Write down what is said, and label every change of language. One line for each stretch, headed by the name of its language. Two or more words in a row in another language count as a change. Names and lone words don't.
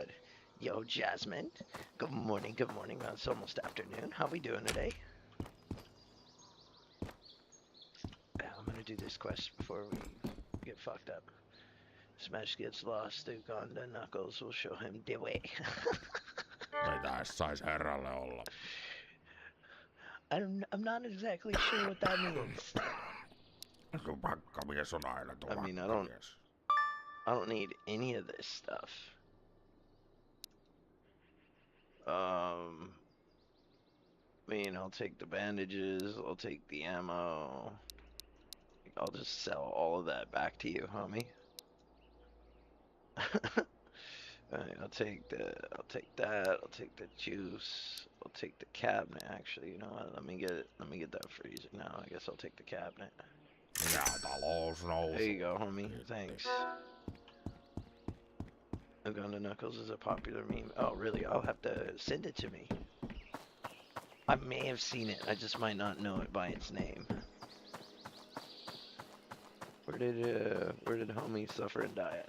English: Yo, Jasmine. Good morning, good morning. It's almost afternoon. How we doing today? Yeah, I'm gonna do this quest before we get fucked up. Smash gets lost, Duke on the Knuckles will show him the way.
Finnish: Mitäs sais herralle olla?
English: I'm not exactly sure what that means.
Finnish: Tupakkamies on aina
English: I mean,
Finnish: tupakkamies.
English: I don't need any of this stuff. I mean, I'll take the bandages, I'll take the ammo. I'll just sell all of that back to you, homie. Alright, I'll take that, I'll take the juice, I'll take the cabinet actually, you know what, let me get that freezer now. I guess I'll take the cabinet.
Finnish: Ja talous nousu.
English: There you go, homie. Thanks. Uganda Knuckles is a popular meme. Oh, really? I'll have to send it to me. I may have seen it. I just might not know it by its name. Where did homie suffer and die at?